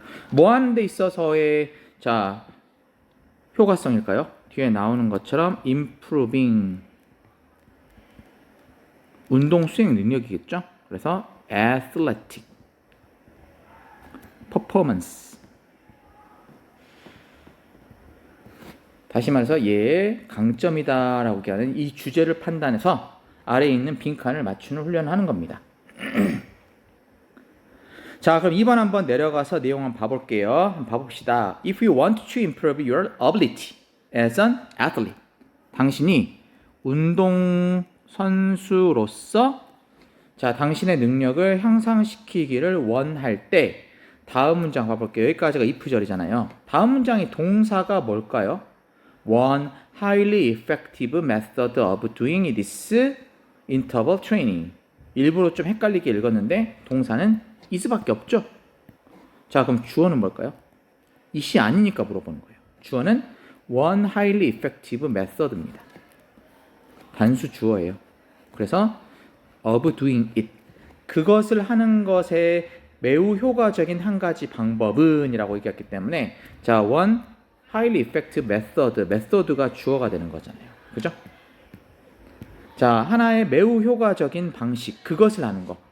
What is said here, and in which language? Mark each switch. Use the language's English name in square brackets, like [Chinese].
[Korean] 뭐 하는 데 있어서의 자 효과성일까요? 뒤에 나오는 것처럼 improving 운동 수행 능력이겠죠. 그래서 [English] athletic performance. [Korean] 다시 말해서 얘의 강점이다라고 얘기하는 이 주제를 판단해서 아래에 있는 빈칸을 맞추는 훈련을 하는 겁니다. 자, 그럼 2번 한번 내려가서 내용 한번 봐볼게요. 한번 봐봅시다. [English] If you want to improve your ability as an athlete, [Korean] 당신이 운동 선수로서 자, 당신의 능력을 향상시키기를 원할 때 다음 문장 봐볼게요. 여기까지가 if절이잖아요. 다음 문장이 동사가 뭘까요? [English] One highly effective method of doing this interval training. [Korean] 일부러 좀 헷갈리게 읽었는데 동사는 is밖에 없죠. 자, 그럼 주어는 뭘까요? is이 아니니까 물어보는 거예요. 주어는 [English] one highly effective method [Korean] 입니다. 단수 주어예요. 그래서 [English] of doing it. [Korean] 그것을 하는 것에 매우 효과적인 한 가지 방법은 이라고 얘기했기 때문에 자, [English] one highly effective method [Korean] 가 주어가 되는 거잖아요. 그죠? 자, 하나의 매우 효과적인 방식, 그것을 하는 것.